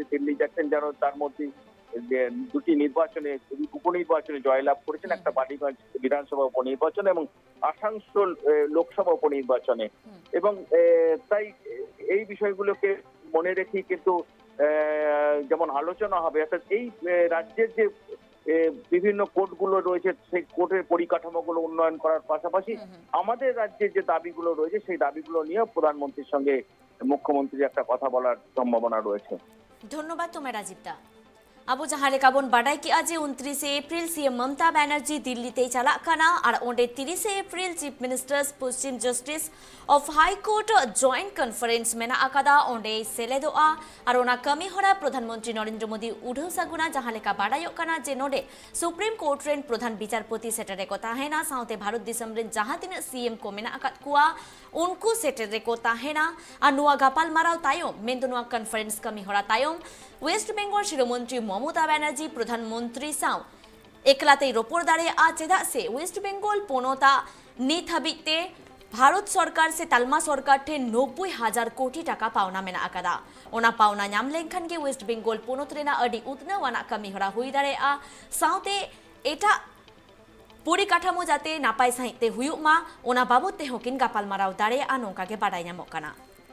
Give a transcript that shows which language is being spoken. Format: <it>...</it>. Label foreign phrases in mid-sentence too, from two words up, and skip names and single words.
<bn>দিল্লি যাচ্ছেন যেন তার মধ্যে দুটি নির্বাচনে উপনির্বাচনে জয়লাভ করেছেন একটা বালিগঞ্জ বিধানসভা উপনির্বাচনে এবং আসানসোল লোকসভা উপনির্বাচনে এবং তাই এই বিষয়গুলোকে মনে রেখে কিন্তু যেমন আলোচনা হবে অর্থাৎ এই রাজ্যের যে বিভিন্ন কোর্টগুলো রয়েছে সেই কোর্টের পরিকাঠামোগুলো উন্নয়ন করার পাশাপাশি আমাদের রাজ্যের যে দাবিগুলো রয়েছে সেই দাবিগুলো নিয়ে প্রধানমন্ত্রীর সঙ্গে মুখ্যমন্ত্রী একটা কথা বলার সম্ভাবনা রয়েছে। ধন্যবাদ তোমায় রাজীব দা।</bn> <sat>আবু জাহাঁ লেখা বন বাডাই কি আজ 29 एप्रिल सीएम ममता बनर्जी दिल्ली चला काना और ओंडे 30 एप्रिल</sat> <en>chief ministers</en> <sat>पश्चिम</sat> <en>justice of high court</en> <sat>जॉइंट कन्फरेंस मेना आकादा ओंडे सेलेदोआ और ओना कमी हरा प्रधानमंत्री नरेंद्र मोदी उढ़ो सागुना जहां लेखा बाडायो काना जे नोडे सुप्रीम कोर्ट रेन प्रधान विचारपति सेटरे को ताहेना साउते भारत दिसम रेन जहां तीन सीएम को मेना आकाद कुआ उनको सेटरे को ताहेना और नुआ गापाल माराव तायम मेन नुआ कन्फरेंस कमी हरा तायम वेस्ट बेंगल शिरोमंत्री ममता बनर्जी प्रधानमंत्री साव एकलाते रोपर दाड़े आ चेदा से वेस्ट बेंगल पोनोता नित हाबिते भारत सरकार से तालमा सरकार ठे 90,000 कोटी टाका पावना मेना आकादा ओना पावना नाम लेनखान के वेस्ट बेंगल पोनोत रेना अडी उतनावाना कमी हरा हुई दाड़े आ साउते एटा परिकाठामो जाते नापाय साहित्य हुयुमा ओना बाबते हकिन गापाल माराव दाड़े आ नोंका के बाडाय नामोग काना।</sat>